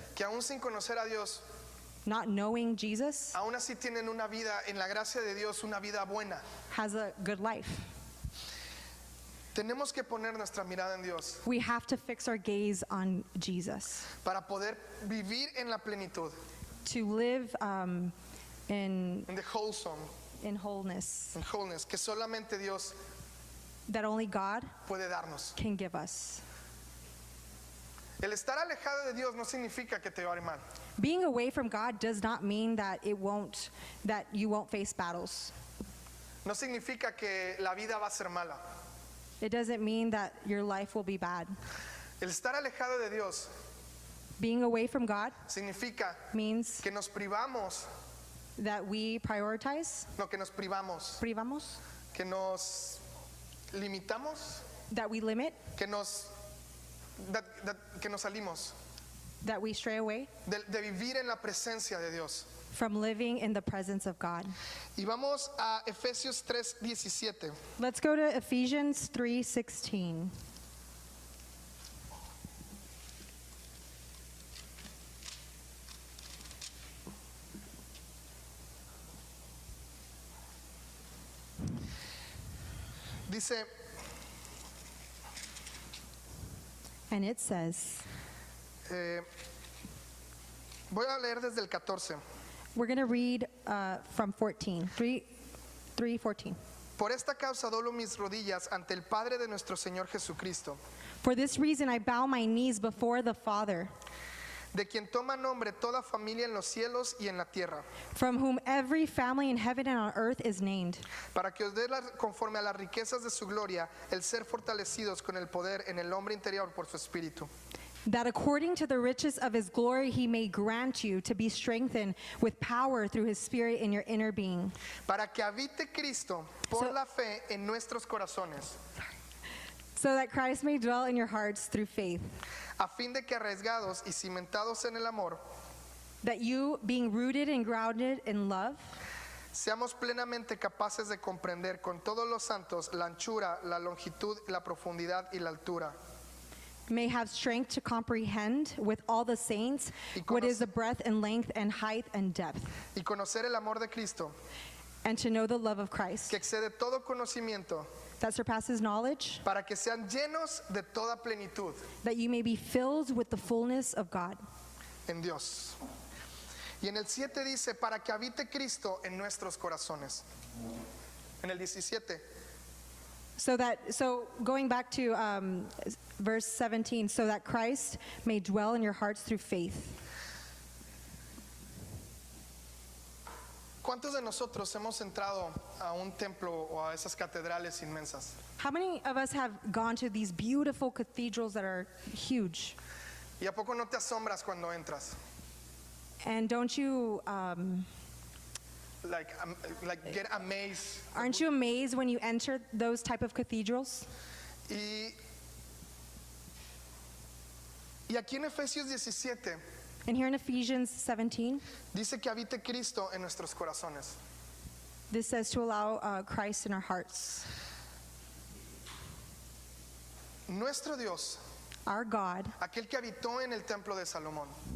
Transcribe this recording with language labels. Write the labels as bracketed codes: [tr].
[es] que aún sin conocer a Dios, [en] not knowing Jesus, [es] aún así tienen una vida en la gracia de Dios, una vida buena. [en] has a good life? [es] Tenemos que poner nuestra mirada en Dios [en] We have to fix our gaze on Jesus [es] para poder vivir en la plenitud, [en] to live in en the wholesome, wholeness [es] en wholeness, que solamente Dios [en] that only God [es] puede darnos. [en] can give us. [es] El estar alejado de Dios no significa que te va a ir mal. [en] Being away from God does not mean that you won't face battles. [es] No significa que la vida va a ser mala. [en] It doesn't mean that your life will be bad. [es] El estar alejado de Dios [en] Being away from God [es] significa [en] means [es] que nos privamos, [en] that we prioritize, [es] que nos privamos, privamos, que nos limitamos, [en] that we limit, [es] que nos salimos [en] that we stray away [es] de vivir en la presencia de Dios. [en] from living in the presence of God. [es] Y vamos a Efesios 3:17. [en] Let's go to Ephesians 3:16. [es] Dice, [en] And it says, [es] eh, Voy a leer desde el 14. [en] We're going to read from 14, 3:14. [es] Por esta causa doblo mis rodillas ante el Padre de nuestro Señor Jesucristo, [en] For this reason I bow my knees before the Father, [es] de quien toma nombre toda familia en los cielos y en la tierra, [en] from whom every family in heaven and on earth is named, [es] para que os dé conforme a las riquezas de su gloria el ser fortalecidos con el poder en el hombre interior por su espíritu, [en] that according to the riches of his glory he may grant you to be strengthened with power through his Spirit in your inner being, [es] para que habite Cristo por [en] So- [es] la fe en nuestros corazones, [en] so that Christ may dwell in your hearts through faith, [es] a fin de que arraigados y cimentados en el amor, [en] that you, being rooted and grounded in love, [es] seamos plenamente capaces de comprender con todos los santos la anchura, la longitud, la profundidad y la altura, [en] may have strength to comprehend with all the saints [es] Y [en] what is [es] conoce- [en] the breadth and length and height and depth, [es] y conocer el amor de Cristo, [en] and to know the love of Christ [es] que excede todo conocimiento, [en] that surpasses knowledge, [es] para que sean llenos de toda plenitud [en] that you may be filled with the fullness of God. [es] en Dios. Y en el 7 dice, para que habite Cristo en nuestros corazones. En el 17, [en] So going back to verse 17, so that Christ may dwell in your hearts through faith. [es] ¿cuántos de nosotros hemos entrado a un templo o a esas catedrales inmensas? [en] How many of us have gone to these beautiful cathedrals that are huge? [es] ¿Y a poco no te asombras cuando entras? [en] And don't you, Like get amazed. aren't you amazed when you enter those type of cathedrals? [es] Y aquí en Efesios 17 [en] And here in Ephesians 17, [es] dice que habite Cristo en nuestros corazones. [en] this says to allow Christ in our hearts. [es] Nuestro Dios, [en] Our God, [es] aquel que habitó en el templo de Salomón,